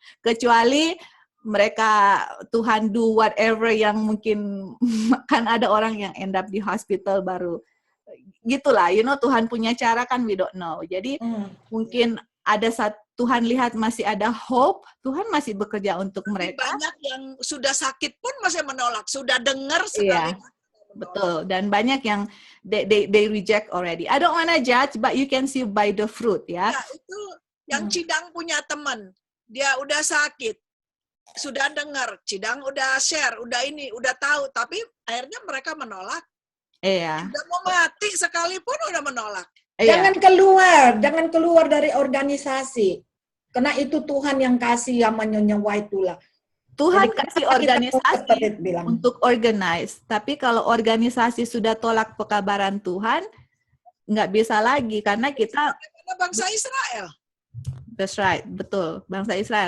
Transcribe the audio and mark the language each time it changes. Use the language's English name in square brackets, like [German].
[Indonesian] Kecuali mereka, Tuhan [English] do whatever [Indonesian] yang mungkin, kan ada orang yang [English] end up [Indonesian] di hospital baru, gitulah, Tuhan punya cara kan, [English] we don't know. [Indonesian] Jadi, mungkin ada saat Tuhan lihat masih ada hope, Tuhan masih bekerja untuk mereka. Banyak yang sudah sakit pun masih menolak, sudah dengar sekali. Betul, dan banyak yang [English] they reject already. I don't wanna judge, but you can see by the fruit, ya. [Indonesian] Ya, itu yang Cidang punya teman, dia udah sakit, sudah dengar, Cidang udah share, udah ini, udah tahu, tapi akhirnya mereka menolak. Iya. Udah mau mati sekalipun udah menolak. Jangan keluar dari organisasi. Karena itu Tuhan yang kasih yang Nyonya White itulah. Tuhan Jadi, kasih organisasi bilang. untuk organize, tapi kalau organisasi sudah tolak pekabaran Tuhan, nggak bisa lagi, karena kita bangsa Israel. [English] That's right, [Indonesian] betul, bangsa Israel.